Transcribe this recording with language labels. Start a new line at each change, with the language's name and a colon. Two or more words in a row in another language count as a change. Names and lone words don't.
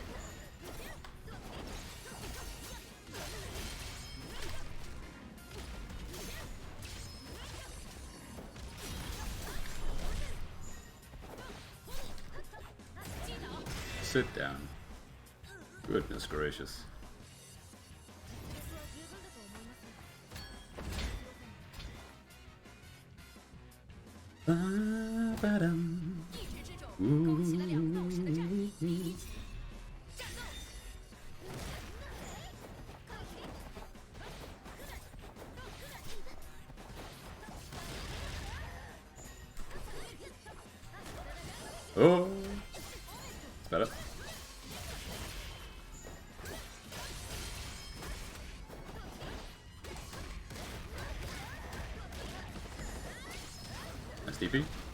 English: Sit down. Goodness gracious. Ba-ba-dum.
Chinese: 一直之中勾起了两个斗士的战役。第一局，战斗！
English: Oh, it's better. Nice DP.